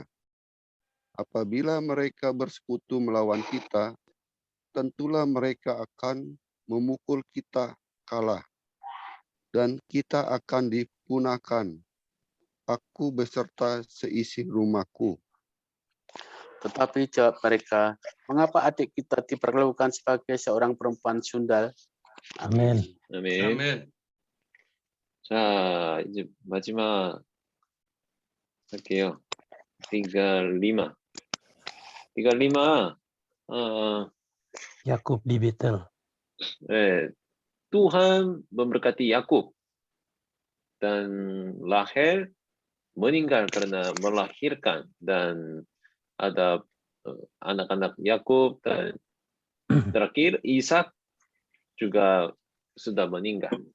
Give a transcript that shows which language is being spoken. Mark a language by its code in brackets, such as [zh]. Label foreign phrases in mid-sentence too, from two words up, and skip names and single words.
[id] Apabila mereka bersekutu melawan kita, tentulah mereka akan memukul kita kalah, dan kita akan dipunahkan, aku beserta seisi rumahku." Tetapi jawab mereka, mengapa adik kita diperlakukan sebagai seorang perempuan sundal? Amin. [ko] 아멘. 자, 이제 마지막 할게요. 35. 35. [id] Yakub di Betel. Tuhan memberkati Yakub dan Rahel meninggal karena melahirkan, dan ada anak-anak Yakub, dan terakhir Ishak juga sudah meninggal.